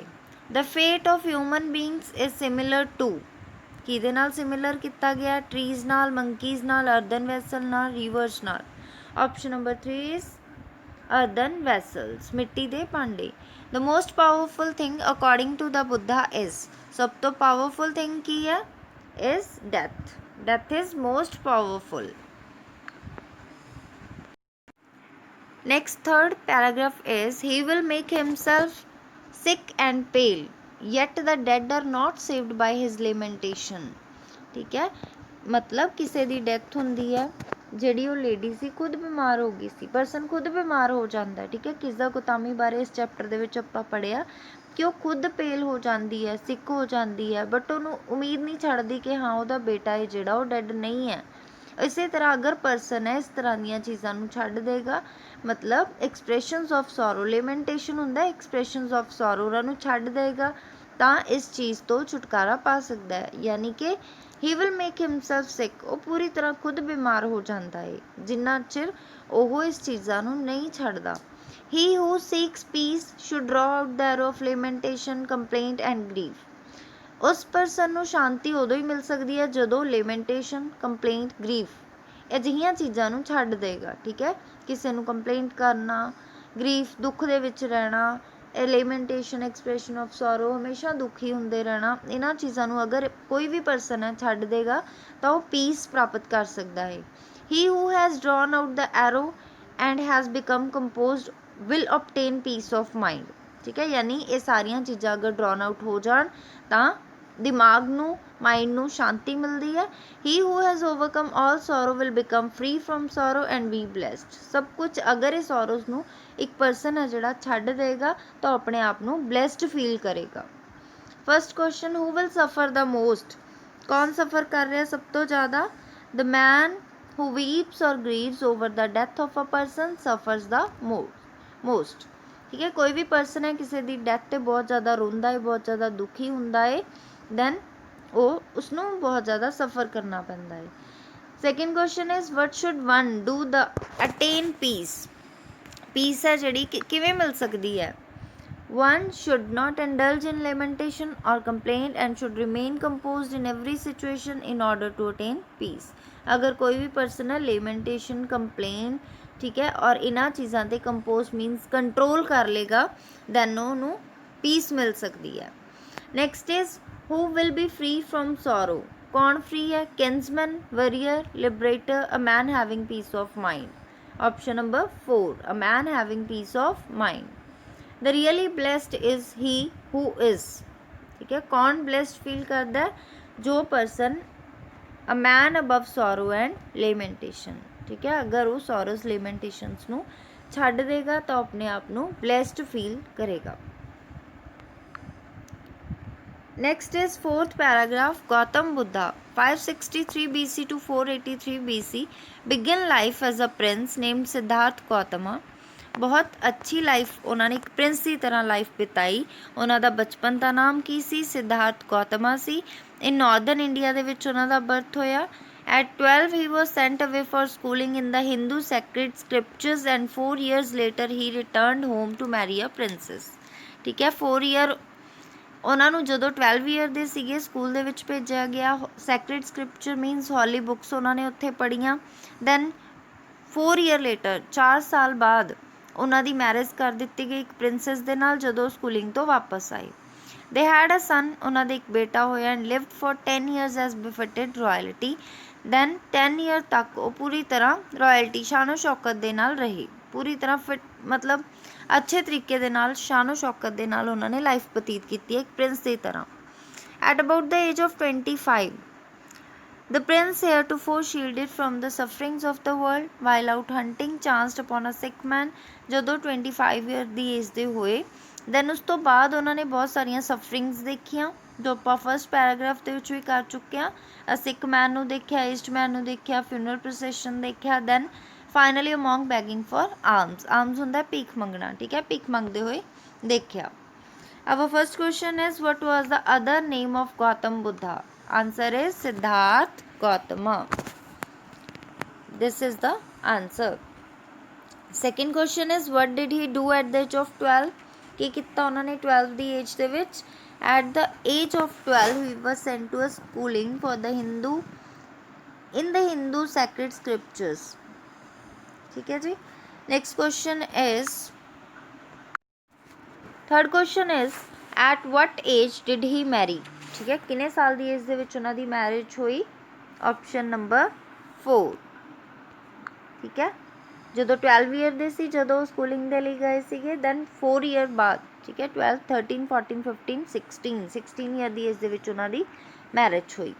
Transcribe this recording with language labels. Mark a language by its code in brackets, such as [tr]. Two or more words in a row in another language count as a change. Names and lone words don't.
[en] the fate of human beings is similar to, [pa] ਕਿਹਦੇ ਨਾਲ ਸਿਮਿਲਰ ਕੀਆ ਗਿਆ? ਟ੍ਰੀਜ਼ ਨਾਲ, ਮੰਕੀਜ਼ ਨਾਲ, [en] earthen vessel [pa] ਨਾਲ, ਰਿਵਰਜ਼ ਨਾਲ। [en] option number 3 is earthen vessels, [hi] मिट्टी के भांडे। [en] the most powerful thing according to the Buddha is, [pa] ਸਭ ਤੋਂ [en] powerful thing [pa] ਕੀ ਹੈ? [en] is death, death is most powerful. Next third paragraph is, he will make himself sick and pale, yet the dead are not saved by his lamentation, [pa] ਠੀਕ ਹੈ। ਮਤਲਬ ਕਿਸੀ ਕੀ ਡੈਥ ਹੋਂਦੀ ਹੈ, ਜਿਹੜੀ ਵੋ ਲੇਡੀ ਸੀ ਖੁਦ ਬੀਮਾਰ ਹੋ ਗਈ ਸੀ, ਪਰਸਨ ਖੁਦ ਬੀਮਾਰ ਹੋ ਜਾਤਾ ਹੈ, ਠੀਕ ਹੈ। ਕਿਸਦਾ ਗੁਤਾਮੀ ਬਾਰੇ ਇਸ ਚੈਪਟਰ ਦੇ ਵਿਚ ਆਪਾਂ ਪੜ੍ਹਿਆ ਕਿ ਵੋ ਖੁਦ ਪੇਲ ਹੋ ਜਾਤੀ ਹੈ, ਸਿਕ ਹੋ ਜਾਤੀ ਹੈ, ਬਟ ਉਨ੍ਹੋਂਨੇ ਉਮੀਦ ਨਹੀਂ ਛੱਡਦੀ ਕਿ ਹਾਂ ਉਹਦਾ ਬੇਟਾ ਹੈ ਜਿਹੜਾ ਵੋ ਡੈਡ ਨਹੀਂ ਹੈ। ਇਸ ਤਰ੍ਹਾਂ ਅਗਰ ਪਰਸਨ ਹੈ ਇਸ ਤਰ੍ਹਾਂ ਦੀ ਚੀਜ਼ੋਂ ਕੋ ਛੱਡ ਦੇਗਾ, ਮਤਲਬ [en] expressions of sorrow, [pa] ਲੇਮੈਂਟੇਸ਼ਨ ਹੋਂਦਾ [en] expressions of sorrow, [pa] ਉਨ੍ਹੋਂਨੇ ਛੱਡ ਦੇਗਾ, ਤਾਂ ਇਸ ਚੀਜ਼ ਤੋਂ ਛੁਟਕਾਰਾ ਪਾ ਸਕਦਾ ਹੈ। ਯਾਨੀ ਕਿ [en] he will make himself sick, [pa] ਉਹ ਪੂਰੀ ਤਰ੍ਹਾਂ ਖੁਦ ਬਿਮਾਰ ਹੋ ਜਾਂਦਾ ਹੈ ਜਿੰਨਾ ਚਿਰ ਉਹ ਇਸ ਚੀਜ਼ਾਂ ਨੂੰ ਨਹੀਂ ਛੱਡਦਾ। [en] He who seeks peace should draw out the arrow of lamentation, complaint and grief. [pa] ਉਸ ਪਰਸਨ ਨੂੰ ਸ਼ਾਂਤੀ ਉਦੋਂ ਹੀ ਮਿਲ ਸਕਦੀ ਹੈ ਜਦੋਂ [en] lamentation, complaint, grief [pa] ਅਜਿਹੀਆਂ ਚੀਜ਼ਾਂ ਨੂੰ ਛੱਡ ਦੇਗਾ। ਠੀਕ ਹੈ, ਕਿਸੇ ਨੂੰ ਕੰਪਲੇਂਟ ਕਰਨਾ, ਗਰੀਫ ਦੁੱਖ ਦੇ ਵਿੱਚ ਰਹਿਣਾ, [en] lamentation expression of sorrow [pa] ਹਮੇਸ਼ਾ ਦੁਖੀ ਹੁੰਦੇ ਰਹਿਣਾ, ਇਹਨਾਂ ਚੀਜ਼ਾਂ ਨੂੰ ਅਗਰ ਕੋਈ ਵੀ ਪਰਸਨ ਹੈ ਛੱਡ ਦੇਗਾ ਤਾਂ ਉਹ ਪੀਸ ਪ੍ਰਾਪਤ ਕਰ ਸਕਦਾ ਹੈ। [en] He who has drawn out the arrow and has become composed will obtain peace of mind। [pa] ਠੀਕ ਹੈ, ਯਾਨੀ ਇਹ ਸਾਰੀਆਂ ਚੀਜ਼ਾਂ ਅਗਰ [en] drawn out [pa] ਹੋ ਜਾਣ ਤਾਂ ਦਿਮਾਗ ਨੂੰ, ਮਾਈਂਡ ਨੂੰ ਸ਼ਾਂਤੀ ਮਿਲਦੀ ਹੈ। [en] He who has overcome all sorrow will become free from sorrow and be blessed। [pa] ਸਭ ਕੁਝ ਅਗਰ ਇਹ ਸੋਰੋਜ਼ ਨੂੰ ਇੱਕ ਪਰਸਨ ਹੈ ਜਿਹੜਾ ਛੱਡ ਦੇਗਾ ਤਾਂ ਆਪਣੇ ਆਪ ਨੂੰ [en] blessed feel [pa] ਕਰੇਗਾ। [en] first question, who will suffer the most? [pa] ਕੌਣ ਸਫਰ ਕਰ ਰਿਹਾ ਸਭ ਤੋਂ ਜ਼ਿਆਦਾ? [en] The man who weeps or grieves over the death of a person suffers the most। [pa] ਠੀਕ ਹੈ, ਕੋਈ ਵੀ ਪਰਸਨ ਹੈ ਕਿਸੇ ਦੀ ਡੈਥ 'ਤੇ ਬਹੁਤ ਜ਼ਿਆਦਾ ਰੋਂਦਾ ਹੈ, ਬਹੁਤ ਜ਼ਿਆਦਾ ਦੁਖੀ ਹੁੰਦਾ ਹੈ, ਦੈਨ ਉਹ ਉਸਨੂੰ ਬਹੁਤ ਜ਼ਿਆਦਾ ਸਫਰ ਕਰਨਾ ਪੈਂਦਾ ਹੈ। [en] second question is what should one do the attain peace? [pa] ਪੀਸ ਹੈ ਜਿਹੜੀ ਕਿਵੇਂ ਮਿਲ ਸਕਦੀ ਹੈ? [en] One should not indulge in lamentation or complaint and should remain composed in every situation in order to attain peace। [pa] ਅਗਰ ਕੋਈ ਭੀ ਪਰਸਨ ਹੈ [en] lamentation, complaint, [pa] ਠੀਕ ਹੈ, ਔਰ ਇਨ੍ਹਾਂ ਚੀਜ਼ਾਂ ਤੇ [en] compose means control [pa] ਕਰ ਲੇਗਾ, ਦੈਨ ਉਨ੍ਹੋਂਨੇ ਪੀਸ ਮਿਲ ਸਕਤੀ ਹੈ। [en] next is who will be free from sorrow? [hi] कौन फ्री है? [en] kinsman, warrior, liberator, a man having peace of mind। option number 4, a man having peace of mind। The really blessed is he who is। [hi] ठीक है, कौन [en] blessed feel [hi] करता है? जो पर्सन [en] a man above sorrow and lamentation। [pa] ਠੀਕ ਹੈ, ਅਗਰ ਵੋ [en] sorrows lamentations [pa] ਨੂੰ ਛੱਡ ਦੇਗਾ ਤਾਂ ਆਪਣੇ ਆਪ ਨੂੰ [en] blessed feel [pa] ਕਰੇਗਾ। [en] Next is fourth paragraph, Gautam Buddha 563 BC to 483 BC began life as a prince named Siddharth Gautama। [pa] ਬਹੁਤ ਅੱਛੀ ਲਾਈਫ ਉਹਨਾਂ ਨੇ ਇੱਕ ਪ੍ਰਿੰਸ ਦੀ ਤਰ੍ਹਾਂ ਲਾਈਫ ਬਿਤਾਈ। ਉਹਨਾਂ ਦਾ ਬਚਪਨ ਦਾ ਨਾਮ ਕੀ ਸੀ? ਸਿਧਾਰਥ ਗੌਤਮਾ ਸੀ। ਇਹ ਨਾਰਦਰਨ ਇੰਡੀਆ ਦੇ ਵਿੱਚ ਉਹਨਾਂ ਦਾ ਬਰਥ ਹੋਇਆ। [en] At 12 he was sent away for schooling in the Hindu sacred scriptures and 4 years later he returned home to marry a princess। [pa] ਠੀਕ ਹੈ, 4 ਈਅਰ ਉਹਨਾਂ ਨੂੰ ਜਦੋਂ 12 ਈਅਰ ਦੇ ਸੀਗੇ ਸਕੂਲ ਦੇ ਵਿੱਚ ਭੇਜਿਆ ਗਿਆ। [en] sacred scripture means holy books [pa] ਉਹਨਾਂ ਨੇ ਉੱਥੇ ਪੜ੍ਹੀਆਂ। [en] then 4 year later [pa] 4 ਸਾਲ ਬਾਅਦ ਉਹਨਾਂ ਦੀ ਮੈਰਿਜ ਕਰ ਦਿੱਤੀ ਗਈ ਇੱਕ ਪ੍ਰਿੰਸੈਸ ਦੇ ਨਾਲ ਜਦੋਂ ਸਕੂਲਿੰਗ ਤੋਂ ਵਾਪਸ ਆਏ। [en] they had a son, [pa] ਉਹਨਾਂ ਦੇ ਇੱਕ ਬੇਟਾ ਹੋਇਆ। [en] and lived for 10 years as befitted royalty. [pa] ਦੈਨ 10 ਈਅਰ ਤੱਕ ਉਹ ਪੂਰੀ ਤਰ੍ਹਾਂ ਰਾਇਲਟੀ ਸ਼ਾਨੋ ਸ਼ੌਕਤ ਦੇ ਨਾਲ ਰਹੇ, ਪੂਰੀ ਤਰ੍ਹਾਂ ਫਿਟ ਮਤਲਬ ਅੱਛੇ ਤਰੀਕੇ ਦੇ ਨਾਲ ਸ਼ਾਨੋ ਸ਼ੌਕਤ ਦੇ ਨਾਲ ਉਹਨਾਂ ਨੇ ਲਾਈਫ ਬਤੀਤ ਕੀਤੀ ਹੈ ਇੱਕ ਪ੍ਰਿੰਸ ਦੀ ਤਰ੍ਹਾਂ। [en] at about the age of 25 the prince heretofore shielded from the sufferings of the world while out hunting chanced upon a sick man। [pa] ਜਦੋਂ 25 ਈਅਰ ਦੀ ਏਜ ਦੇ ਹੋਏ ਦੈਨ ਉਸ ਤੋਂ ਬਾਅਦ ਉਹਨਾਂ ਨੇ ਬਹੁਤ ਸਾਰੀਆਂ ਸਫਰਿੰਗਸ ਦੇਖੀਆਂ ਜੋ ਆਪਾਂ [en] first paragraph [pa] ਦੇ ਵਿੱਚ ਵੀ ਕਰ ਚੁੱਕੇ ਹਾਂ। [en] sick man [pa] ਨੂੰ ਦੇਖਿਆ, [en] aged man [pa] ਨੂੰ ਦੇਖਿਆ, [en] funeral procession ਦੇਖਿਆ, then finally among begging for arms। [pa] ਆਰਮਸ ਹੁੰਦਾ ਭੀਖ ਮੰਗਣਾ। ਠੀਕ ਹੈ, ਭੀਖ ਮੰਗਦੇ ਹੋਏ ਦੇਖਿਆ। [en] Our first question is what was the other name of Gautam Buddha? Answer is Siddharth Gautama। This is the answer। Second question is what did he do at the age of 12? [pa] ਕੀ ਕੀਤਾ ਉਹਨਾਂ ਨੇ 12 ਦੀ ਏਜ ਦੇ ਵਿੱਚ? [en] At the age of 12 he was sent to a schooling for the in the Hindu sacred scriptures। [pa] ਠੀਕ ਹੈ ਜੀ। [en] Next question is third question is at what age did he marry? [pa] ਠੀਕ ਹੈ, ਕਿੰਨੇ ਸਾਲ ਦੀ ਏਜ ਦੇ ਵਿੱਚ ਉਹਨਾਂ ਦੀ ਮੈਰਿਜ ਹੋਈ? [en] option number 4. [pa] ਠੀਕ ਹੈ, ਜਦੋਂ 12 ਈਅਰ ਦੇ ਸੀ ਜਦੋਂ ਸਕੂਲਿੰਗ ਦੇ ਲਈ ਗਏ ਸੀਗੇ, [en] then 4 year [pa] ਬਾਅਦ। ਠੀਕ ਹੈ, 12 13 14 15 16 ਈਅਰ ਦੀ ਏਜ ਦੇ ਵਿੱਚ ਉਹਨਾਂ ਦੀ ਮੈਰਿਜ ਹੋਈ।